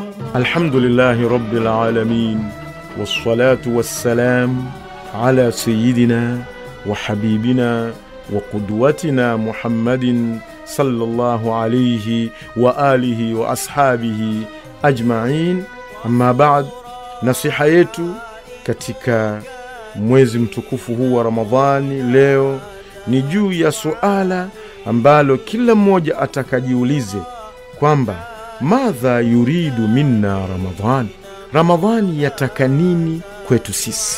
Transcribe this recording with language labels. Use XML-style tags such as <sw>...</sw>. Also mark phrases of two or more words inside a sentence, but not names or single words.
<ar>الحمد لله رب العالمين والصلاة والسلام على سيدنا وحبيبنا وقدوتنا محمد صلى الله عليه وعلى آله وأصحابه أجمعين. أما بعد,</ar> <sw>nasiha yetu katika mwezi mtukufu huu wa Ramadhani leo ni juu ya suala ambalo kila mmoja atakajiulize kwamba</sw> <ar>ماذا يريد منا رمضان,</ar> <sw>Ramadhani yataka nini kwetu sisi?</sw>